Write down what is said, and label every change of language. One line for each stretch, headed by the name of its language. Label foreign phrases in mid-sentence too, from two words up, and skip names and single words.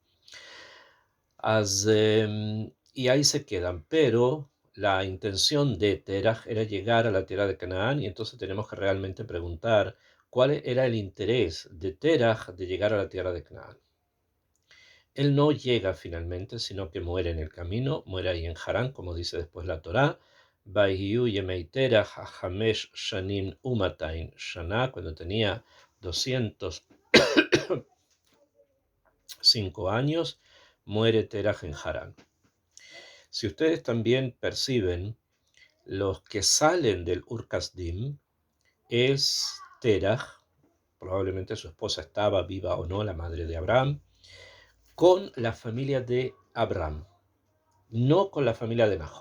Spanish: Y ahí se quedan, pero la intención de Terach era llegar a la tierra de Canaán, y entonces tenemos que realmente preguntar cuál era el interés de Terach de llegar a la tierra de Canaán. Él no llega finalmente, sino que muere en el camino, muere ahí en Harán, como dice después la Torá.
Hebrew: ויהיו ימי תרח חמש שנים ומאתיים שנה,
Spanish: cuando tenía 205 años, muere Terach en Harán. Si ustedes también perciben, los que salen del Ur Kasdim es Terach, probablemente su esposa estaba viva o no, la madre de Abraham, con la familia de Abraham, no con la familia de Nahor.